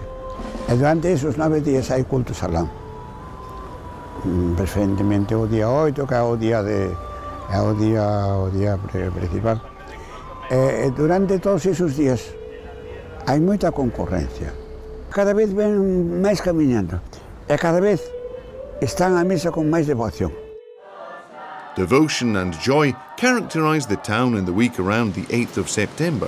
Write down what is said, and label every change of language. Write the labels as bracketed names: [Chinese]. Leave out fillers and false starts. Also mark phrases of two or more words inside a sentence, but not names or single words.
[Galician] E durante esos 9 días hai cultos alá. Preferentemente o día 8, que é o día principal. E durante todos esos días hai moita concorrencia. Cada vez ven máis camiñando e cada vez están á misa con máis devoción. [English] Devotion and joy characterize the town in the week around the 8th of September.